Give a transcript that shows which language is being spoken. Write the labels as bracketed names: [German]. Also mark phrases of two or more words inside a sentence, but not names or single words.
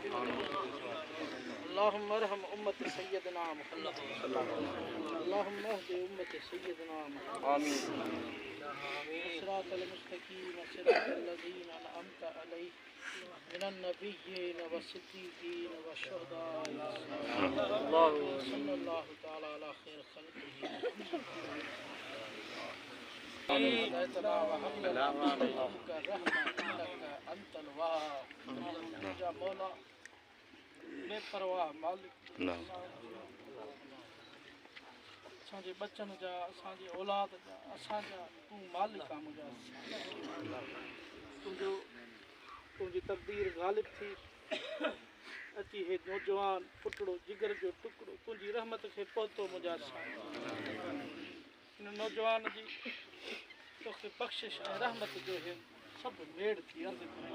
[Arabic] اللهم ارحم أمة سيدنا محمد اللهم اهد أمة سيدنا محمد آمين صراط المستقيم صراط الذين أنعمت عليهم من النبيين والصديقين والشهداء والصالحين صلى الله تعالى على خير خلقه هدايتنا وهب لنا من لدنك رحمة إنك أنت الوهاب يا مولا [Sindhi] बेपरवाह मालिक असांजे बचन जा असांजी औलाद जा असांजा तूं मालिक आहे मुंहिंजा तुंहिंजी तक़दीर ग़ालिब थी अची हे नौजवान पुटड़ो जिगर जो टुकड़ो तुंहिंजी रहमत खे पहुतो मुंहिंजा हिन नौजवान जी तोखे बख़्शिश ऐं रहमत जो हे सभु मेड़ थी अर्ज़ु